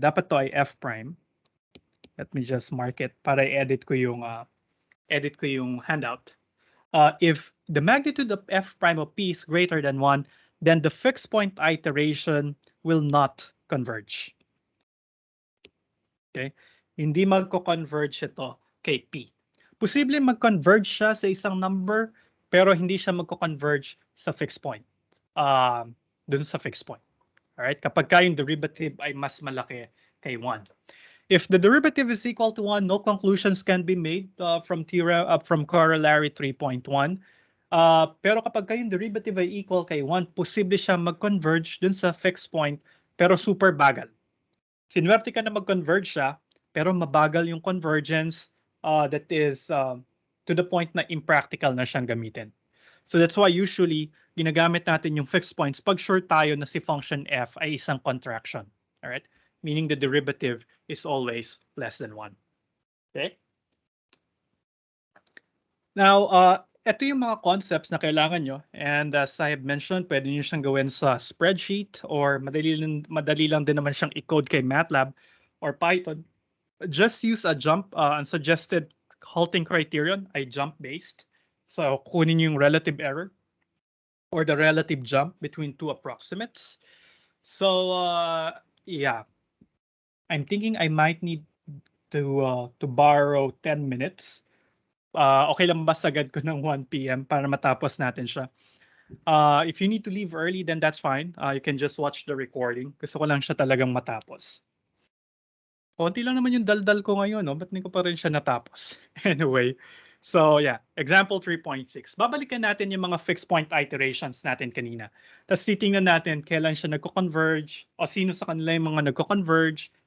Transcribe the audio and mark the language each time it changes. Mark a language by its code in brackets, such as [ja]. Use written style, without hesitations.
[tl] Dapat to ay [en] F prime. Let me just mark it para edit ko yung handout. If the magnitude of F prime of P is greater than 1, then the fixed point iteration will not converge. [tl] Okay? Hindi magko-converge ito kay P. Posible mag-converge siya sa isang number, pero hindi siya magko-converge sa fixed point. Dun sa fixed point. Alright? Kapag yung derivative ay mas malaki kay 1. [en] If the derivative is equal to 1, no conclusions can be made from corollary 3.1. [tl] Pero kapag yung derivative ay equal kay 1, posible siya mag-converge dun sa fixed point, pero super bagal. Sinuwerte ka na mag-converge siya, pero mabagal yung convergence [en] that is to the point [tl] na impractical na siyang gamitin. [en] So that's why usually [tl] ginagamit natin yung fixed points pag sure tayo na si function f ay isang contraction. All right? [en] Meaning the derivative is always less than 1. Okay? [tl] Now, ito yung mga concepts na kailangan nyo. [en] And as I have mentioned, [tl] pwede nyo siyang gawin sa spreadsheet or madali lang din naman siyang i-code kay MATLAB or Python. [en] Just use a jump, unsuggested halting criterion [tl] ay [en] jump-based. So, [tl] kunin yung [en] relative error or the relative jump between two approximates. So, yeah. I'm thinking I might need to borrow 10 minutes. [tl] Okay lang ba sagad ko ng 1 p.m. para matapos natin siya? [en] If you need to leave early, then that's fine. You can just watch the recording. [tl] Gusto ko lang siya talagang matapos. Konti lang naman yung daldal ko ngayon, no? Ba't hindi ko pa rin siya natapos? [en] Anyway, so yeah, [tl] example 3.6. Babalikan natin yung mga fixed point iterations natin kanina. Tapos titingnan natin kailan siya nagko-converge o sino sa kanila yung mga nagko-converge.